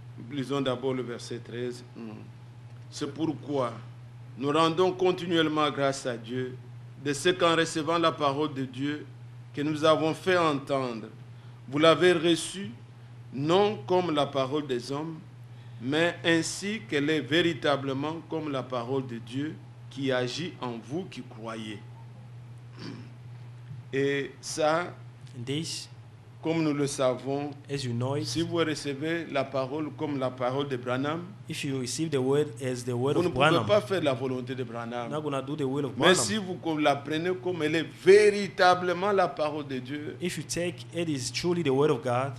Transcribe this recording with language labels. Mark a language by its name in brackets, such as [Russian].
[French] Lisons d'abord le verset 13. C'est pourquoi nous rendons continuellement grâce à Dieu de ce qu'en recevant la parole de Dieu que nous avons fait entendre, vous l'avez reçue non comme la parole des hommes, mais ainsi qu'elle est véritablement comme la parole de Dieu qui agit en vous qui croyez. Et ça, [English] and this, [French] comme nous le savons, [English] as you know it, [French] si vous recevez la parole comme la parole de Branham, [English] if you receive the word as the word [French] vous ne [English] of [French] pouvez [English] Branham, [French] pas faire la volonté de [English] you're [French] Branham. [English] not going to do the will of [French] Mais [English] Branham. [French] si vous la prenez comme elle est véritablement la parole de Dieu, [English] If you take it is truly the word of God,